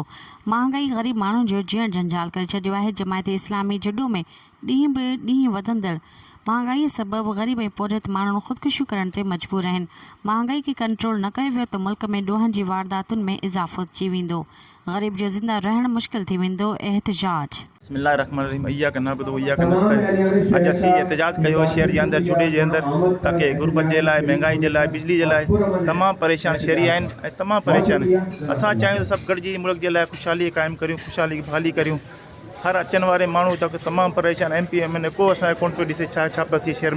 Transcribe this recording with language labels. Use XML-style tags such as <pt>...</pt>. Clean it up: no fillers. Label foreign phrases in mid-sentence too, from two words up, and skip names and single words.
<sd>महांगाई ग़रीब माण्हुनि जो जीअण झंझाल करे छॾियो आहे। जमायत इस्लामी जुडो में ॾींहुं ब ॾींहुं वधंदड़ महांगाई सबबि ग़रीब ऐं पुरत माण्हू ख़ुदकुशियूं करण ते मजबूर आहिनि। महांगाई खे कंट्रोल न कयो वियो त मुल्क में ॾोहनि जी वारदातुनि में इज़ाफ़ो अची वेंदो, ग़रीब जो ज़िंदा रहणु मुश्किल थी वेंदो। एहतजाज।</sd> <ar>بسم الله الرحمن الرحيم. إياك نعبد وإياك نستعين.</ar> <sd>अॼु असीं एहतजाज कयो शहर जे अंदरि जुडे जे अंदरि ताकी गुरबत जे लाइ, महंगाई जे लाइ, बिजली जे लाइ तमामु परेशान शहरी आहिनि ऐं तमामु परेशान आहिनि। असां चाहियूं त सभु गॾिजी मुल्क जे लाइ ख़ुशहाली क़ाइमु करियूं, ख़ुशहाली बहाली करियूं। हर अचण वारे माण्हू तक तमामु परेशान MP में को असांजो कोन पियो ॾिसे छा पियो थिए शहर में।</sd>